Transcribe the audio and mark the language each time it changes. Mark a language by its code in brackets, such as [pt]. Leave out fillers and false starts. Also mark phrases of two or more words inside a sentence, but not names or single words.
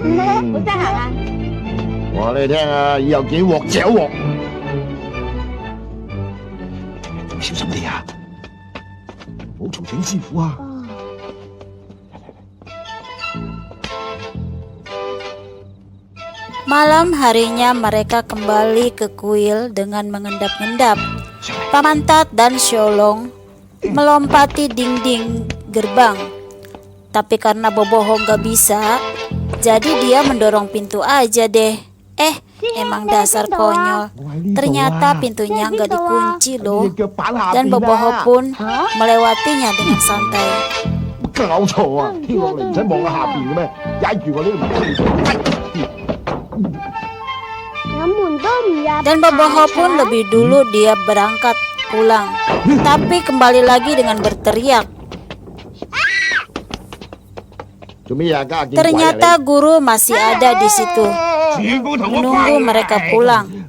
[yue] 好得閒啊！我話你聽啊，以後幾鑊嚼鑊，小心啲啊，唔好嘈醒師傅啊！ [id] Malam harinya mereka kembali ke kuil dengan mengendap-endap. Pamantat dan Xiaolong melompati dinding gerbang. Tapi karena Boboho gak bisa, jadi dia mendorong pintu aja deh. Emang dasar konyol. Ternyata pintunya gak dikunci loh. Dan Boboho pun melewatinya dengan santai. [yue] 搞錯啊！跳落嚟唔使望下下邊嘅咩？踩住我呢度。 [id] Dan Boboho pun lebih dulu dia berangkat pulang. Tapi kembali lagi dengan berteriak. Ternyata guru masih ada di situ, menunggu mereka pulang.